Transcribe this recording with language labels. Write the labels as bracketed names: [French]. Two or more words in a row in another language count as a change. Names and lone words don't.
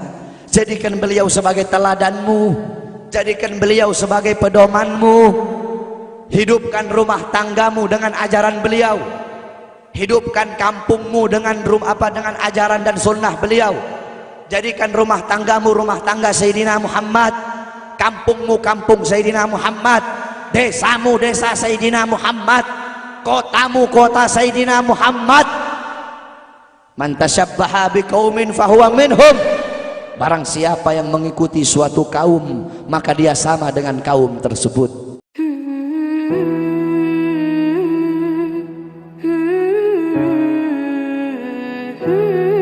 [Indonesian] Jadikan beliau sebagai teladanmu, jadikan beliau sebagai pedomanmu. Hidupkan rumah tanggamu dengan ajaran beliau. Hidupkan kampungmu dengan dengan ajaran dan sunnah beliau. Jadikan rumah tanggamu rumah tangga Sayyidina Muhammad, kampungmu kampung Sayyidina Muhammad, desamu desa Sayyidina Muhammad, kotamu kota Sayyidina Muhammad. [Arabic] من تشبه بقوم فهو منهم. [Indonesian] Barang siapa yang mengikuti suatu kaum, maka dia sama dengan kaum tersebut. Hmm.